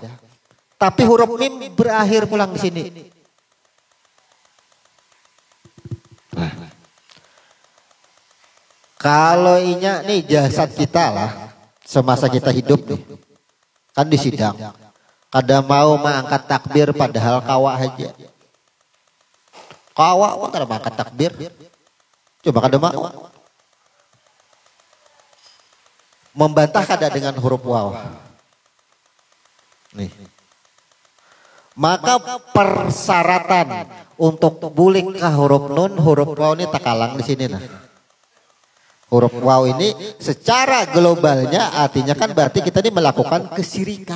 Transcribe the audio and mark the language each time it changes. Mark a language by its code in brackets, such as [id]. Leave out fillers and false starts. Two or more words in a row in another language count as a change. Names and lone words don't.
[bjn] Tapi huruf mim berakhir pulang di sini. Nah. Kalau inya nih jasad kita lah semasa kita hidup nih. Kan di sidang. Kada mau mengangkat takbir padahal kawa aja. Kawa kok kada mengangkat takbir. Coba kada mau. Membantah kada dengan huruf waw. Nih. Maka persyaratan untuk bulik ke huruf nun, huruf waw ini takalang di sini nah. Huruf waw ini secara globalnya artinya kan berarti kita ini melakukan kesyirikan.